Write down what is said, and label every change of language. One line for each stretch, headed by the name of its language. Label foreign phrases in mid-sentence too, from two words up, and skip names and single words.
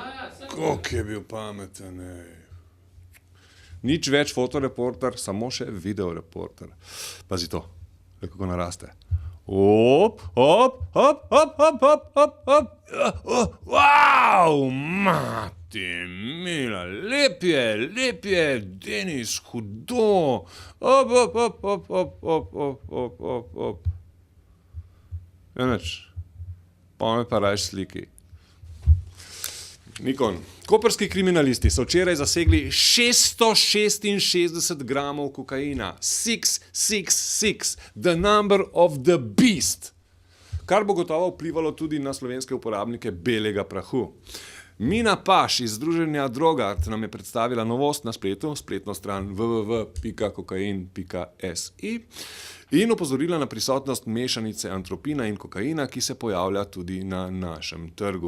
Slovenian: Koliko je bil pameten, Nič več fotoreporter, samo še videoreporter. Pazi to, kako naraste. Op, op, op, op, op, op, op, op. Wow, mati mila, lep je, Denis, hudo. Op, op, op, op, op, op, op, op, op, op. Ja, nič, pa me pa rajš sliki. Nikon. Koprski kriminalisti so včeraj zasegli 666 gramov kokaina. 666,
English: the number of the beast.
Slovenian: Kar bo gotovo vplivalo tudi na slovenske uporabnike belega prahu. Mina Paš iz Združenja Drogart nam je predstavila novost na spletu, spletno stran www.kokain.si in opozorila na prisotnost mešanice antropina in kokaina, ki se pojavlja tudi na našem trgu.